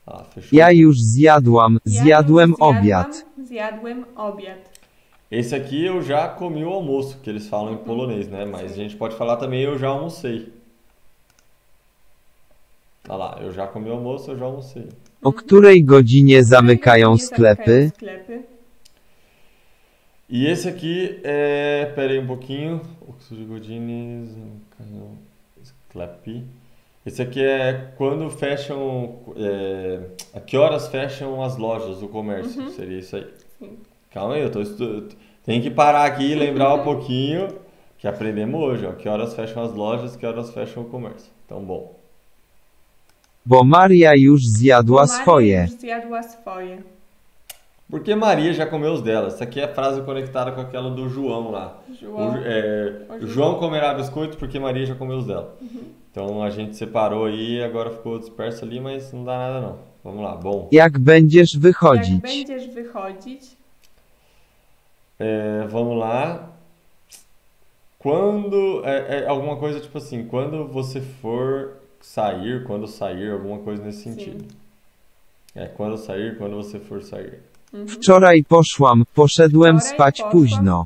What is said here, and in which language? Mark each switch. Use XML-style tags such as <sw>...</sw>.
<pt>Fechou.</pt> <pl>Ja już zjadłam. Ja Zjadłem już obiad. Zjadłem obiad.</pl> <pt>Esse aqui eu já comi o almoço, que eles falam em polonês, né? Mas a gente pode falar também eu já almocei. Olha lá, eu já comi o almoço, eu já almocei.</pt> <pl>O której godzinie zamykają sklepy?</pl> <pt>E esse aqui é... Pera aí um pouquinho.</pt> <pl>O której godziny zamykają sklepy.</pl> <pt>Esse aqui é quando fecham... a que horas fecham as lojas, o comércio. Seria isso aí. Sim. Calma aí, eu tô estudando. Tem que parar aqui e lembrar um pouquinho que aprendemos hoje, ó. Que horas fecham as lojas, que horas fecham o comércio. Então, bom.</pt> <pl>Bo Maria już zjadła Maria swoje. już zjadła swoje.</pl> <pt>Porque Maria já comeu os dela. Essa aqui é a frase conectada com aquela do João lá. João comerá biscoito porque Maria já comeu os dela. Então a gente separou aí e agora ficou disperso ali, mas não dá nada não. Vamos lá, bom.</pt> <pl>Jak będziesz Jak wychodzić? będziesz wychodzić?</pl> <pt>Vamos lá. Quando... alguma coisa tipo assim, quando você for sair, quando sair, alguma coisa nesse sentido. Quando sair, quando você for sair.</pt> <pl>Wczoraj poszedłem spać późno.</pl>